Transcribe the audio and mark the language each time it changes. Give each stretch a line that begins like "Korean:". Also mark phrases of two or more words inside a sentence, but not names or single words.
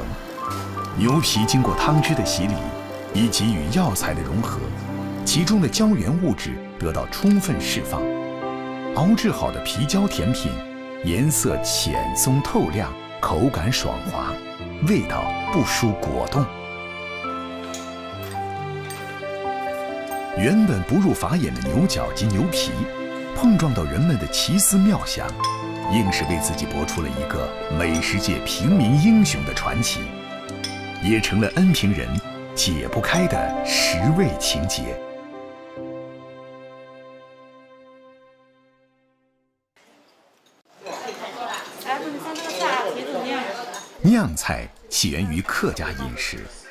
Chinese: 牛皮經過湯汁的洗禮，以及與藥材的融合，其中的膠原物質得到充分釋放。熬製好的皮膠甜品，顏色淺鬆透亮，口感爽滑，味道不輸果凍。原本不入法眼的牛角及牛皮，碰撞到人們的奇思妙想，硬是为自己搏出了一个美食界平民英雄的传奇，也成了恩平人解不开的食味情结。酿菜起源于客家饮食，